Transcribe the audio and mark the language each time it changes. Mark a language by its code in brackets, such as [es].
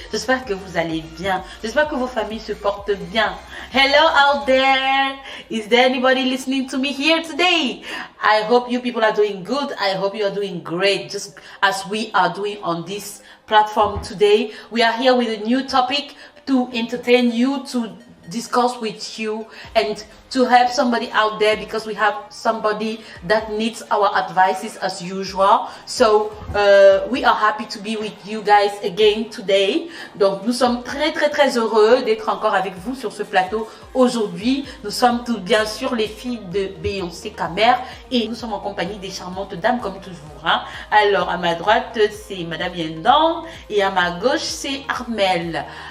[fr] J'espère que vous allez bien. J'espère que vos familles se portent bien. [en] Hello out there. Is there anybody listening to me here today? I hope you people are doing good. I hope you are doing great, just as we are doing on this platform today. We are here with a new topic to entertain you, to discuss with you, and to help somebody out there, because we have somebody that needs our advices as usual. So we are happy to be with you guys again today. [fr] Donc nous sommes très heureux d'être encore avec vous sur ce plateau aujourd'hui. Nous sommes tous bien sûr les filles de Beyoncé Kamer et nous sommes en compagnie des charmantes dames comme toujours, hein. Alors à ma droite c'est Madame Yendon et à ma gauche c'est Armel.